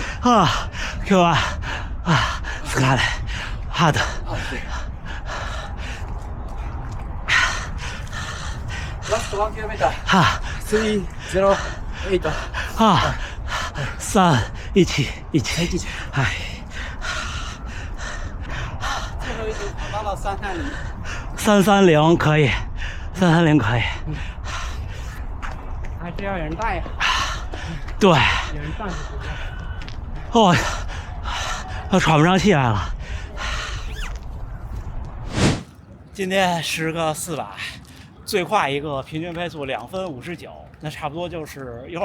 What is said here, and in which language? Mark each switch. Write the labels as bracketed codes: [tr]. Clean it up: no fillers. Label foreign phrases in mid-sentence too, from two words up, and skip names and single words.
[ja] 今日は疲れハードラスト 1km 308 311はい [zh] 最后一组跑到了330 330可以330可以还是要有人带呀对有人带哦我喘不上气来了今天10个400最快一个平均配速2分59那差不多就是一会